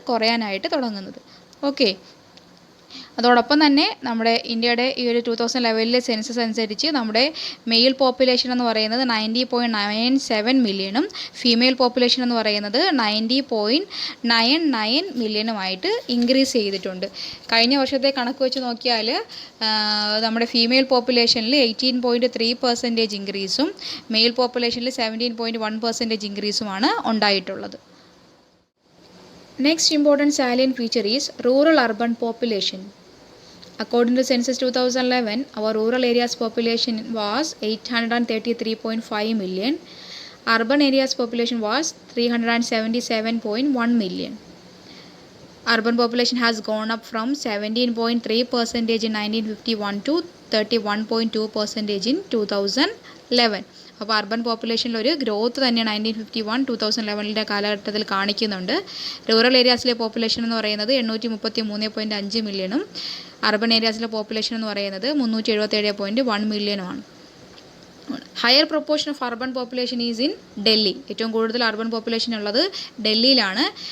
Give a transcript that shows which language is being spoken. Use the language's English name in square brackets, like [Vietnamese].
[Malayalam] കുറയാനായിട്ട് തുടങ്ങുന്നത്. ഓക്കെ. അതോടൊപ്പം തന്നെ നമ്മുടെ ഇന്ത്യയുടെ ഈ ഒരു 2011 സെൻസസ് അനുസരിച്ച് നമ്മുടെ മെയിൽ പോപ്പുലേഷൻ എന്ന് പറയുന്നത് 90.97 മില്യണും ഫീമെയിൽ പോപ്പുലേഷൻ എന്ന് പറയുന്നത് 90.99 മില്യണുമായിട്ട് ഇൻക്രീസ് ചെയ്തിട്ടുണ്ട്. കഴിഞ്ഞ വർഷത്തെ കണക്ക് വെച്ച് നോക്കിയാൽ നമ്മുടെ ഫീമെയിൽ പോപ്പുലേഷനിൽ 18.3% ഇൻക്രീസും മെയിൽ പോപ്പുലേഷനിൽ 17.1% ഇൻക്രീസുമാണ് ഉണ്ടായിട്ടുള്ളത്. [English] Next important salient feature is rural-urban population. According to Census 2011, our rural areas population was 833.5 million. Urban areas population was 377.1 million. Urban population has gone up from 17.3% in 1951 to 31.2% in 2011. [Malayalam] അപ്പോൾ urban പോപ്പുലേഷനിൽ ഒരു growth തന്നെ 1951-2011 കാലഘട്ടത്തിൽ കാണിക്കുന്നുണ്ട്. Rural ഏരിയാസിലെ population എന്ന് പറയുന്നത് 833.5 മില്യണും urban ഏരിയാസിലെ population എന്ന് പറയുന്നത് 377.1 മില്യണുമാണ്. [English] Higher proportion of urban population is in Delhi. [Malayalam] ഏറ്റവും കൂടുതൽ അർബൻ പോപ്പുലേഷൻ ഉള്ളത് ഡൽഹിയിലാണ്.